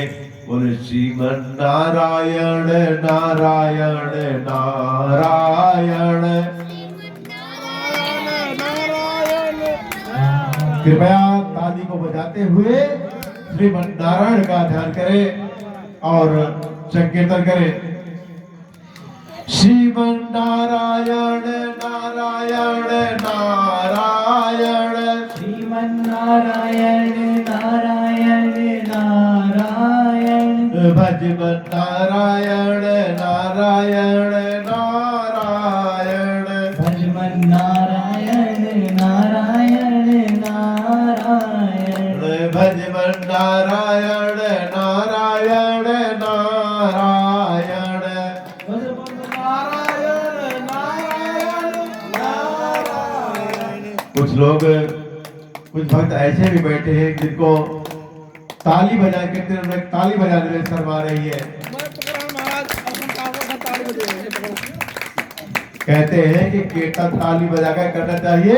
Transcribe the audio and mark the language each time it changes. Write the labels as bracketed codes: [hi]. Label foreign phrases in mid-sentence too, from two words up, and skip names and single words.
[hi] बोले श्रीमन नारायण नारायण नारायण। कृपया ताली को बजाते हुए श्रीमन नारायण का ध्यान करें और संकीर्तन करें। श्रीमन नारायण नारायण नारायण। श्रीमन नारायण नारायण नारायण। भजमन नारायण नारायण नारायण। भजमन नारायण नारायण नारायण। भजमन नारायण नारायण नारायण। कुछ लोग, कुछ भक्त ऐसे भी बैठे हैं जिनको ताली बजा के ताली बजाने में शर्म आ रही है। कहते हैं कि कीर्तन ताली बजाकर करना चाहिए।